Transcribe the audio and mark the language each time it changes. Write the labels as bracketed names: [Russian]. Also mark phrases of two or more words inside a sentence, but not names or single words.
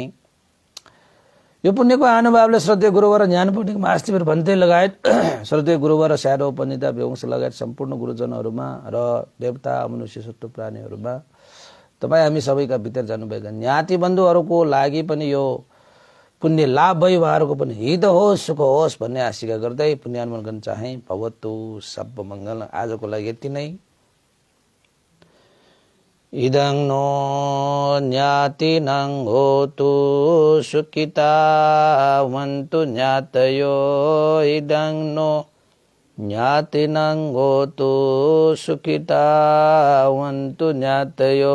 [Nepali] यो पुण्यको अनुभवले श्रद्धेय गुरुवर ज्ञान पण्डित महास्थिर भन्ते लगायत श्रद्धेय गुरुवर स्याडो पण्डिता व्यवंश लगायत सम्पूर्ण गुरुजनहरुमा र देवता मनुष्य सत्व प्राणीहरुमा, तपाई हामी सबैका भित्र जानुभएका ज्ञाति बन्धुहरुको लागि पनि यो पुण्य लाभ भयो, उहाँहरुको पनि हित होस्, सुख होस् भन्ने आशिका गर्दै पुण्यानुमोदन गर्न चाहे। [Pali] भवतु सब मंगल। [Nepali] आजको लागि यति नै। [Pali] इदं नो ज्ञातिनं होतु सुखिता वन्तु ज्ञातयो। इदं नो ज्ञातिनं होतु सुखिता वन्तु ज्ञातयो।